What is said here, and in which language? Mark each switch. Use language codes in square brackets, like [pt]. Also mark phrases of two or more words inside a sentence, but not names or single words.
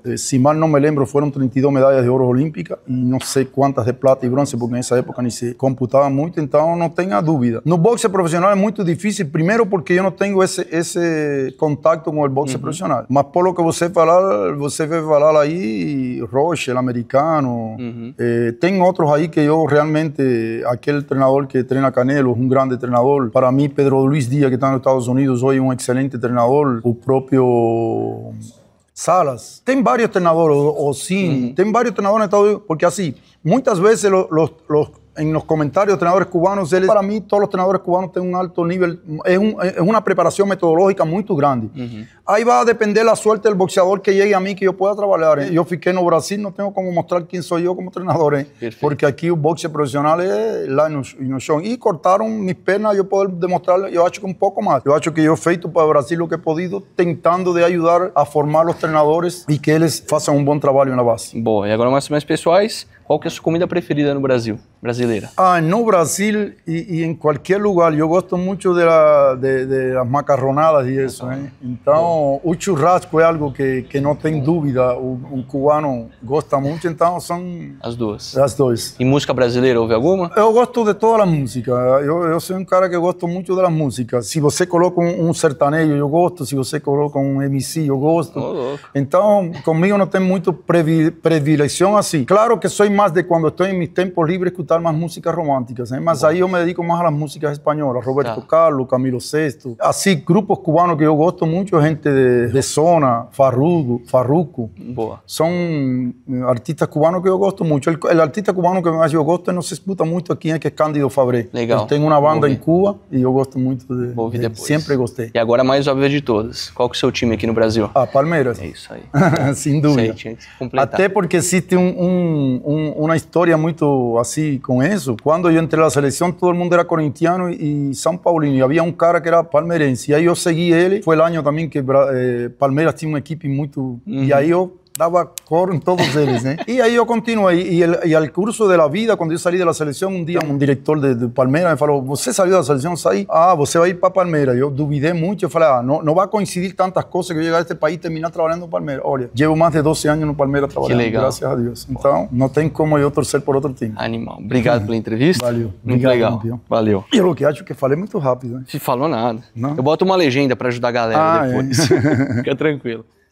[pt] Se mal não me lembro, foram 32 medalhas de ouro olímpicas e não sei quantas de prata e bronze, porque nessa época nem se computava muito, então não tenha dúvida. No boxe profissional é muito difícil, primeiro porque eu não tenho esse contato com o boxe profissional. [es] Mas por lo que [pt] você vai falar aí, [es] Roche, [pt] o americano, tem [es] otros ahí que yo realmente, aquel entrenador que treina Canelo, es un grande entrenador. Para mí, Pedro Luis Díaz, que está en los Estados Unidos, hoy un excelente entrenador. El propio Salas. Tem varios entrenadores, o sí, tem varios entrenadores en Estados Unidos, porque así, muchas veces en los comentarios de entrenadores cubanos, para mí todos los entrenadores cubanos tienen un alto nivel, es una preparación metodológica muy grande. Ahí va a depender la suerte del boxeador que llegue a mí, que yo pueda trabajar. Yo [pt] fiquei no Brasil, [es] no tengo como mostrar quién soy yo como entrenador, porque aquí el boxe profesional es [pt] lá no chão. [es] Y cortaron mis pernas, yo poder demostrar, yo acho que un poco más. Yo acho que yo he feito para Brasil lo que he podido, tentando de ayudar a formar los treinadores y que [pt] eles façam um bom trabalho na base. Boa, e agora mais pessoais, qual que é a sua comida preferida no Brasil, brasileira? [es] No Brasil y en cualquier lugar, yo gosto mucho de las macarronadas y eso. Entonces, [pt] o churrasco [es] es algo que no [pt] tem dúvida, [es] un cubano gosta mucho, entonces son [pt] as duas. As duas. E música brasileira, houve alguma? Eu gosto de toda a música, eu sou um cara que gosto muito das músicas. Se você coloca um sertanejo, eu gosto, se você coloca um MC, eu gosto. Então, comigo não tem muito predileção assim. [es] Claro que sou más de cuando estoy en mis tiempos libres escuchar más músicas románticas, mas ahí yo me dedico más a las músicas españolas, Roberto Carlos, Camilo Sesto, así grupos cubanos que yo gosto mucho, gente de Zona, Farruko, son artistas cubanos que yo gosto mucho. El artista cubano que más yo gosto no se disputa mucho aquí, que es Cândido Fabré. [pt] Legal. Ele tem uma banda em Cuba e eu gosto muito de sempre gostei. E agora a mais óbvia de todas, qual que é o seu time aqui no Brasil? Palmeiras. É isso aí. Sem dúvida. Isso aí, tinha que completar. Até porque [es] existe una historia muy así con eso. Cuando yo entré a la selección, todo el mundo era corintiano y São Paulino. Y había un cara que era palmeirense. Y ahí yo seguí él. Fue el año también que Palmeiras tiene un equipo muy... Y ahí yo daba coro en todos ellos. Y ahí yo continué. Y al curso de la vida, cuando yo salí de la selección, un día un director de Palmeiras me falou, ¿você salió de la selección? [pt] Saí. [es] Você va a ir para Palmeiras. Yo dudé mucho. Yo falei, no va a coincidir tantas cosas que yo llegar a este país y terminar trabajando en Palmeiras. Olha, llevo más de 12 años en Palmeiras trabajando, gracias a Dios. [pt] Então, não tem como eu torcer por outro time. Animal. Obrigado pela entrevista. Valeu. Muito legal. Valeu. E eu que acho que falei muito rápido. Se falou nada. Não? Eu boto uma legenda para ajudar a galera depois. Fica tranquilo.